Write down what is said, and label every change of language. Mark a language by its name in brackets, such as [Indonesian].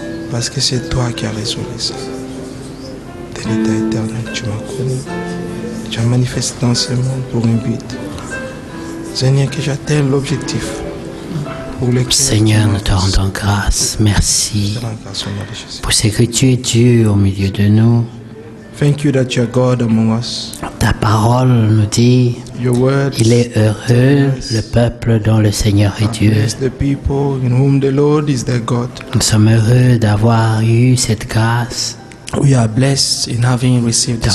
[French] Parce que c'est toi qui as résolu ça. De l'état éternel, tu m'as connu. Tu as manifesté dans ce monde pour un but. Seigneur, que j'atteigne l'objectif. Seigneur, nous te rendons grâce. Merci pour ce que tu es Dieu au milieu de nous. [English] Thank you that you are God among us. [French] Ta parole nous dit, [English] Your word [French] il est heureux le peuple dont le Seigneur est Dieu. [English] bless the people in whom the Lord is their God. [French] Nous sommes heureux d'avoir eu cette grâce, [English] We are blessed in having received this